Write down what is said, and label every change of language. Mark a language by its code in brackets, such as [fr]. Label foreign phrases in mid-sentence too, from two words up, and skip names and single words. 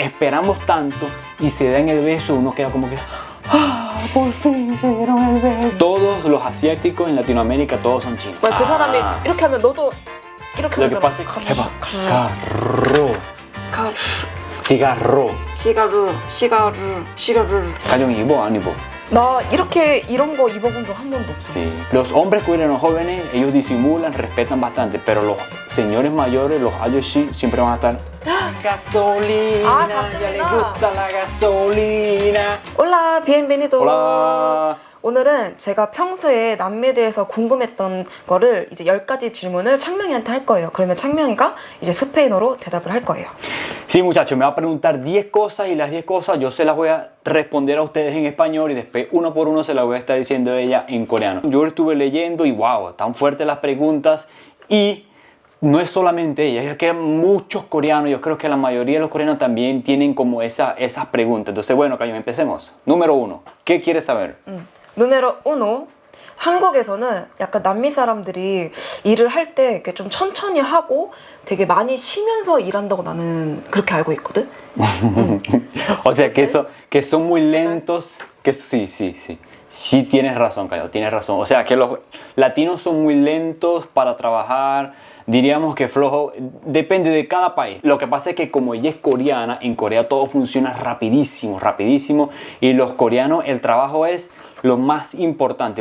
[es] esperamos tanto y se dan el beso, uno queda como que ¡ah! Por fin se dieron el beso. Todos los asiáticos en Latinoamérica, todos son chinos. [ko] 그 사람이 이렇게 하면 너도 이렇게 [es] Lo que [ko] 하잖아. [es] pasa es que carro. cigarro. [ko] 시가루. 가정 입어 안 입어? 나 이렇게 이런 거 입어본 적 한 번도 없어. [es] Sí. Los hombres coreanos jóvenes, ellos disimulan, respetan bastante, pero los señores mayores, los ayoshi, siempre van a estar gasolina, ya les gusta la gasolina. Hola, bienvenido. Hola. [ko] 오늘은 제가 평소에 남미에 대해서 궁금했던 거를 이제 10가지 질문을 창명이한테 할 거예요. 그러면 창명이가 이제 스페인어로 대답을 할 거예요. [es] Sí, muchachos, me va a preguntar 10 cosas y las 10 cosas yo se las voy a responder a ustedes en español y después uno por uno se las voy a estar diciendo a ella en coreano. Yo estuve leyendo y wow, tan fuertes las preguntas y no es solamente ella, es que muchos coreanos, yo creo que la mayoría de los coreanos también tienen como esas preguntas. Entonces, bueno, Cayo, empecemos. Número 1, ¿qué quieres saber? 누메로 1. [ko] 한국에서는 약간 남미 사람들이 일을 할 때 이렇게 좀 천천히 하고 되게 많이 쉬면서 일한다고 나는 그렇게 알고 있거든. [es] O sea, que son muy lentos, que sí. Sí tienes razón, Cayo, tienes razón. O sea, que los latinos son muy lentos para trabajar, diríamos que flojo, depende de cada país. Lo que pasa es que como ella es coreana, en Corea todo funciona rapidísimo, y los coreanos el trabajo es lo más importante.